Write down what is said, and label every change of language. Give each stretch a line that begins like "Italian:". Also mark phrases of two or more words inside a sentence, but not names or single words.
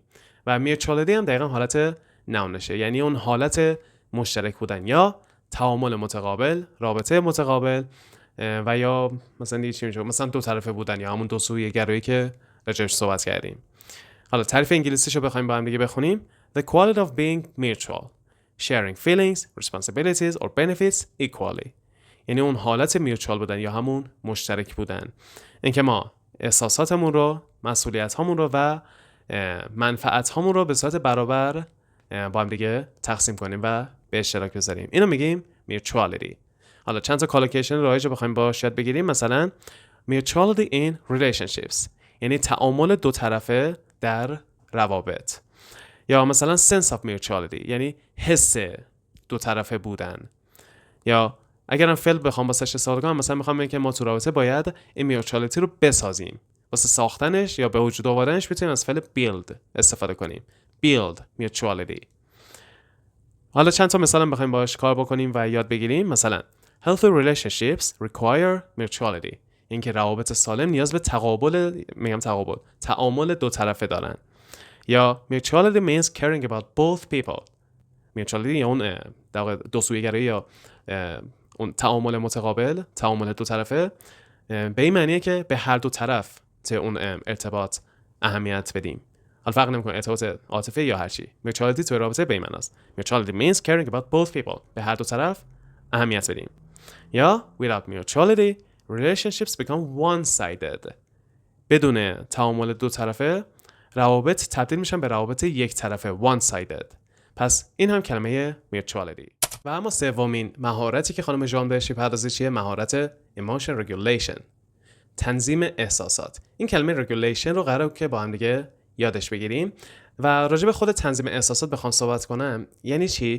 Persian: و میوچوالیتی هم دقیقا حالت ناونشه، یعنی اون حالت مشترک بودن یا تعامل متقابل، رابطه متقابل، و یا مثلا دیگه چی میشه، مثلا دو طرفه بودن یا همون دو سویه گرایی که راجعش صحبت کردیم. حالا تعریف انگلیسیشو بخوایم با هم دیگه بخونیم:
English: The quality of being mutual, sharing feelings, responsibilities or benefits equally.
Persian: یعنی اون حالت میوچوال بودن یا همون مشترک بودن، اینکه ما احساساتمون رو، مسئولیت‌هامون رو و منفعت‌هامون رو به صورت برابر با هم دیگه تقسیم کنیم و به اشتراک بذاریم. اینو میگیم mutuality. حالا چند تا کالوکیشن رایج رو بخوایم باهاش یاد بگیریم.
English: مثلا mutuality in relationships،
Persian: یعنی تعامل دو طرفه در روابط.
English: یا مثلا sense of mutuality،
Persian: یعنی حس دو طرفه بودن. یا اگرم فعل بخوام واسش استفاده کنم، مثلا میخوام بگم که ما تو رابطه باید این میوچوالیتی رو بسازیم. واسه ساختنش یا به وجود آوردنش میتونیم از فعل build استفاده کنیم.
English: build mutuality.
Persian: حالا چند تا مثلا بخوایم باهاش کار بکنیم و یاد بگیریم.
English: مثلا healthy relationships require mutuality،
Persian: اینکه روابط سالم نیاز به تعامل دو طرفه دارن.
English: یا mutuality means caring about both people.
Persian: mutuality یا اون دو سویه گرایی یا اون تعامل متقابل، تعامل دو طرفه، به این معنیه که به هر دو طرف اون ارتباط اهمیت بدیم. حالا فرق نمیکنه ارتباط عاطفی یا هر چی. mutuality تو رابطه به این معناست.
English: mutuality means caring about both people،
Persian: به هر دو طرف اهمیت بدیم.
English: یا without mutuality relationships become one-sided.
Persian: بدون تعامل دو طرفه روابط تبدیل میشن به روابط یک طرفه،
English: one-sided.
Persian: پس این هم کلمه mutuality. و اما سومین مهارتی که خانم ژان بهش می‌پردازه چیه؟ مهارت
English: emotion regulation،
Persian: تنظیم احساسات. این کلمه regulation رو قراره که با هم دیگه یادش بگیریم. و راجع به خود تنظیم احساسات بخوام صحبت کنم، یعنی چی؟